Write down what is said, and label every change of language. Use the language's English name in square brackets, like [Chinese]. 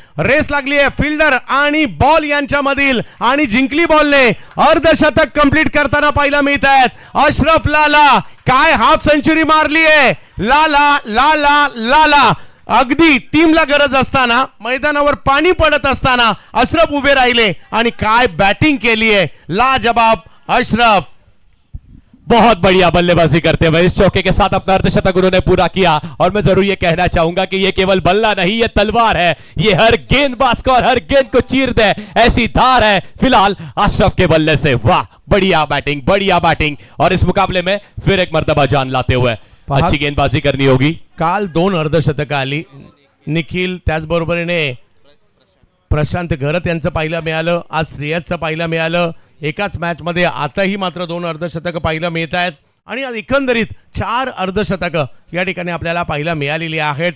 [Marathi] Race लागली आहे fielder आणि बॉल यांच्यामधील आणि जिंकली बॉलने अर्धशतक कंप्लीट करताना पाहायला मिळत आहेत. अशरफ लाला काय हाफ सेंचुरी मारली आहे. लाला लाला लाला अगदी टीमला गरज असताना, मैदानावर पाणी पडत असताना अशरफ उभे राहिले आणि काय बॅटिंग केली आहे. लाजवाब अशरफ. [Hindi] बहुत बढ़िया बल्लेबाजी करते हुए इस चौके के साथ अपना अर्धशतक उन्होंने पूरा किया। और मैं जरूर ये कहना चाहूंगा कि ये केवल बल्ला नहीं, ये तलवार है। ये हर गेंदबाज को और हर गेंद को चीर दे ऐसी धार है फिलहाल अशरफ के बल्ले से। वाह, बढ़िया बैटिंग, बढ़िया बैटिंग। और इस मुकाबले में फिर एक मर्तबा जान लाते हुए अच्छी गेंदबाजी करनी होगी। [Marathi] काल 2 अर्धशतक आली. निखिल त्याचबरोबरीने प्रशांत घरत यांचं पाहायला मिळालं. आज श्रेयसचं पाहायला मिळालं एकाच मॅच मध्ये. आताही मात्र 2 अर्धशतक पाहायला मिळत आहेत आणि एकंदरीत 4 अर्धशतक या ठिकाणी आपल्याला पाहायला मिळालेली आहेत.